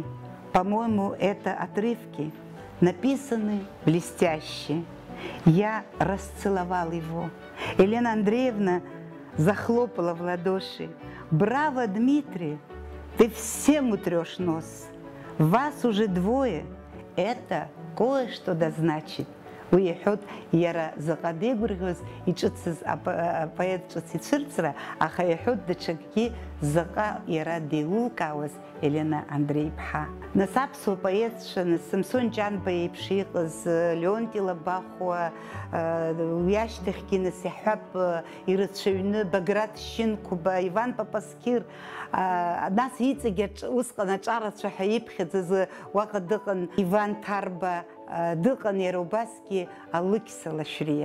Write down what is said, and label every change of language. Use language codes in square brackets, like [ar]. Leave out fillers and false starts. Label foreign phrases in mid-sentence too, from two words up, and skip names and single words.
[ru] По-моему, это отрывки, написаны блестяще. Я расцеловал его. Елена Андреевна захлопала в ладоши. «Браво, Дмитрий! Ты всем утрешь нос. Вас уже двое. Это кое-что да значит». [ab] Уиҳәот иара заҟа деигәырӷьоз иҿыцыз апоет ҿыц ицәырҵра, аха иҳәот даҽакгьы заҟа иара деилылкаауаз Елена Андреи-ԥҳа. Нас аԥсуа поетцәа, нас Самсон Ҷанба еиԥш иҟаз, Леонти Лабахәуа, уи ашьҭахьгьы нас иаҳҳәап ирацәаҩны Баграт Шьынқәба, Иван Папаскир, нас иҵегьы усҟан аҿарацәа ҳәа иԥхьаӡаз уаҟа дыҟан Иван Ҭарба, дыҟан иара убасгьы Алықьса Лашәриа.